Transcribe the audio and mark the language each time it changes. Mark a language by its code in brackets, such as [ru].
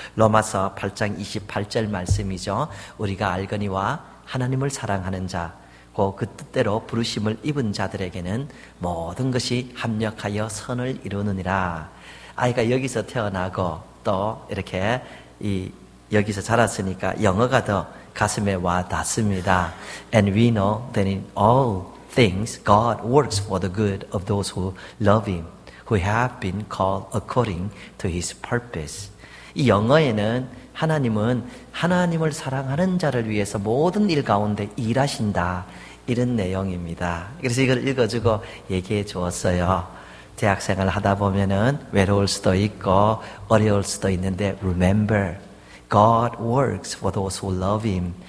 [ko] 로마서 8장 28절 말씀이죠. 우리가 알거니와 하나님을 사랑하는 자 그 뜻대로 부르심을 입은 자들에게는 모든 것이 합력하여 선을 이루느니라. 아이가 여기서 태어나고 또 이렇게 여기서 자랐으니까 영어가 더 가슴에 와 닿습니다. [en] And we know that in all things God works for the good of those who love Him, who have been called according to His purpose. [ko] 이 영어에는 하나님은 하나님을 사랑하는 자를 위해서 모든 일 가운데 일하신다, 이런 내용입니다. 그래서 이걸 읽어주고 얘기해 주었어요. 대학생활 하다 보면은 외로울 수도 있고 어려울 수도 있는데 [en] remember, God works for those who love Him.